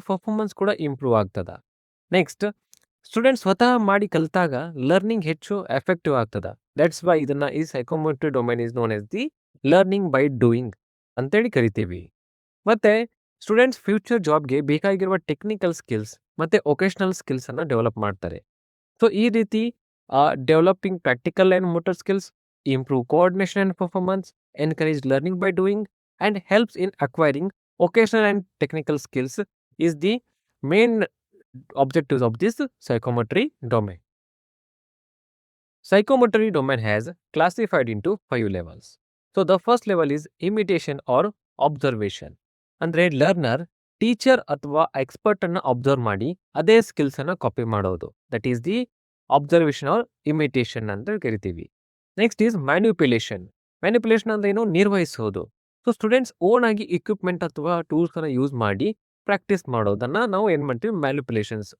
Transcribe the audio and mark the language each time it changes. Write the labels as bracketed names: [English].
[Kannada] Performance ಕೂಡ improve ಆಗ್ತದ. Next students ಸ್ವತಃ ಮಾಡಿ ಕಲಿತಾಗ ಲರ್ನಿಂಗ್ ಹೆಚ್ಚು ಎಫೆಕ್ಟಿವ್ ಆಗ್ತದ. [English] that's why [Kannada] ಇದನ್ನ ಈ [English] psychomotory domain is known as the learning by doing [Kannada] ಅಂತೇಳಿ ಕರಿತೀವಿ. ಮತ್ತೆ ಸ್ಟೂಡೆಂಟ್ಸ್ ಫ್ಯೂಚರ್ ಜಾಬ್ಗೆ ಬೇಕಾಗಿರುವ ಟೆಕ್ನಿಕಲ್ ಸ್ಕಿಲ್ಸ್ ಮತ್ತೆ ಒಕೇಶನಲ್ ಸ್ಕಿಲ್ಸ್ ಅನ್ನ ಡೆವಲಪ್ ಮಾಡ್ತಾರೆ. [English] so [Kannada] ಈ ರೀತಿ [English] Developing practical and motor skills, improve coordination and performance, encourage learning by doing, and helps in acquiring occasional and technical skills is the main objectives of this psychomotory domain. Psychomotory domain has classified into 5 levels. So the first level is imitation or observation. [Kannada] ಅಂದ್ರೆ learner teacher ಅಥವಾ expert ಅನ್ನ observe ಮಾಡಿ ಅದೇ skills ಅನ್ನ copy ಮಾಡೋದು. [English] that is the observation or imitation [Kannada] ಅಂತ ಕರಿತೀವಿ. [English] Next is manipulation. Manipulation [Kannada] ಅಂದ್ರೆ ಏನು? ನಿರ್ವಹಿಸೋದು. ಸೊ ಸ್ಟೂಡೆಂಟ್ಸ್ ಓನ್ ಆಗಿ ಇಕ್ವಿಪ್ಮೆಂಟ್ ಅಥವಾ ಟೂಲ್ಸ್ ಅನ್ನ ಯೂಸ್ ಮಾಡಿ ಪ್ರಾಕ್ಟೀಸ್ ಮಾಡೋದನ್ನ ನಾವು ಏನ್ ಮಾಡ್ತೀವಿ? ಮ್ಯಾನ್ಯುಪ್ಯುಲೇಷನ್ಸ್.